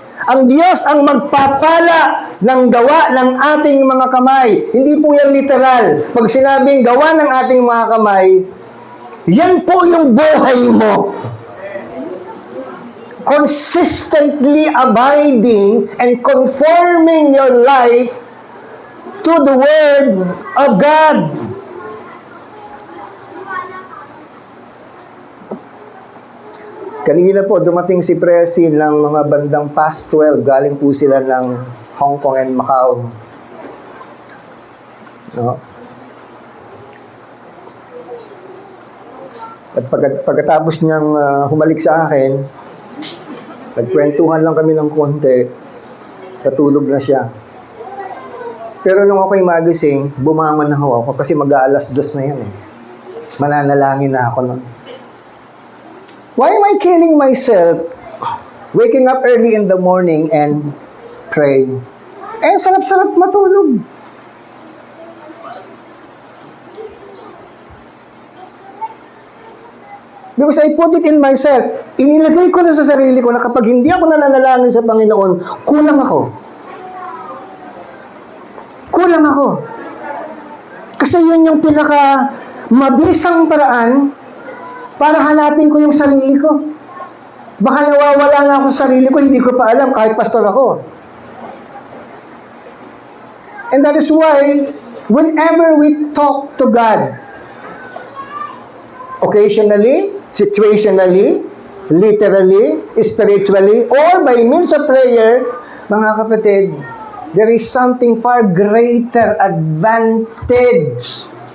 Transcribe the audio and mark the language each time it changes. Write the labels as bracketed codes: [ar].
[tl] Ang Diyos ang magpapala ng gawa ng ating mga kamay. Hindi po yan literal. Pag sinabing gawa ng ating mga kamay, yan po yung buhay mo. [en] Consistently abiding and conforming your life to the Word of God. [tl] Kanina po, dumating si Presi ng mga bandang past 12. Galing po sila ng Hong Kong and Macau. No? At pagkatapos niyang humalik sa akin, nagkwentuhan lang kami ng konti, natulog na siya. Pero nung ako'y magising, bumangon na ako kasi mag-aalas 2 na yan eh. Mananalangin na ako nun. [en] Why am I killing myself waking up early in the morning and pray? [tl] Eh, sarap-sarap matulog. [en] Because I put it in myself. [tl] Inilagay ko na sa sarili ko na kapag hindi ako nananalangin sa Panginoon, kulang ako. Kulang ako. Kasi yun yung pinaka mabisang paraan para hanapin ko yung sarili ko. Baka nawawala na ako sa sarili ko, hindi ko pa alam kahit pastor ako. [en] And that is why, whenever we talk to God, occasionally, situationally, literally, spiritually, or by means of prayer, [tl] mga kapatid, [en] there is something far greater advantage.